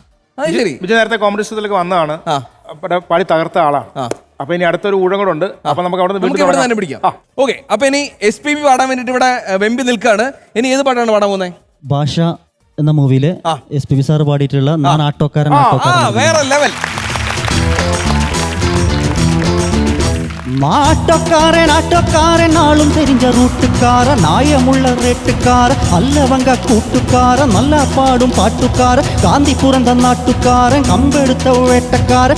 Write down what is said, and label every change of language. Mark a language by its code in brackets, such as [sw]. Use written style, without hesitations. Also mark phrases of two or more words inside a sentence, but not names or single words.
[ml] ബിജു നേരത്തെ കോമ്പറ്റീഷനിലേക്ക് വന്നതാണ്, പാടി തകർത്ത ആളാണ്. അപ്പൊ ഇനി അടുത്തൊരു ഊഴം കൂടെ ഉണ്ട്. അപ്പൊ നമുക്ക് അവിടെ തന്നെ പിടിക്കാം. ഓക്കെ, അപ്പൊ ഇനി SPB പാടാൻ വേണ്ടിട്ട് ഇവിടെ വെമ്പി നിൽക്കാണ്. ഇനി ഏത് പാട്ടാണ് പാടാൻ പോകുന്നത്? ഭാഷ എന്ന മൂവിയില് SPB സാർ പാടിയിട്ടുള്ള ഞാൻ ആട്ടോക്കാരൻ. വേറെ ലെവൽ. [ta] ஆட்டோக்காரன் ஆட்டோக்காரன் நாளும் தெரிஞ்ச ரூட்டுக்காரன் நாயமுள்ள ரேட்டுக்காரன் அல்லவங்க கூட்டுக்காரன் நல்லா பாடும் பாட்டுக்காரன் காந்தி புறந்த நாட்டுக்காரன் கம்பெடுத்த வேட்டக்காரன்